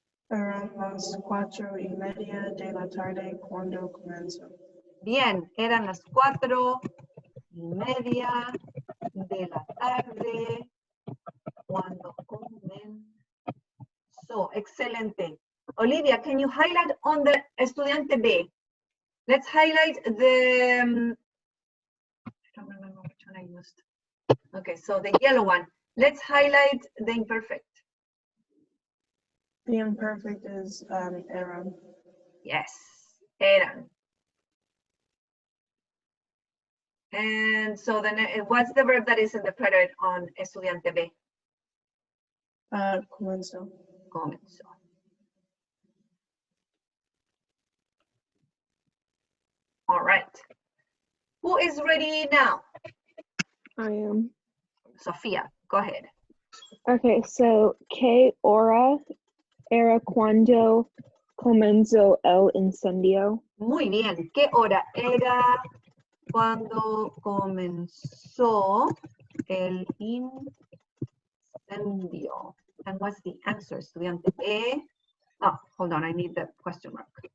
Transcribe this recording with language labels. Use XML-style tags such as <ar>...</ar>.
<es>Eran las 4:30 de la tarde cuando comenzó. Bien, eran las 4 1:30 de la tarde cuando comenzó.</es> <en>Excelente. Olivia, can you highlight on the estudiante B? Let's highlight the, I don't remember which one I used. Okay, so the yellow one. Let's highlight the imperfect. The imperfect is eran. Yes, eran. And so then what's the verb that is in the preterite on estudiante B?</en> <es>Comenzó. Comenzó.</es> <en>All right. Who is ready now? I am. Sofia, go ahead. Okay, so</en> <es>¿qué hora era cuando comenzó el incendio? Muy bien. ¿Qué hora era cuando comenzó el incendio?</es> <en>And what's the answer, estudiante B? Oh, hold on, I need the question mark.</en>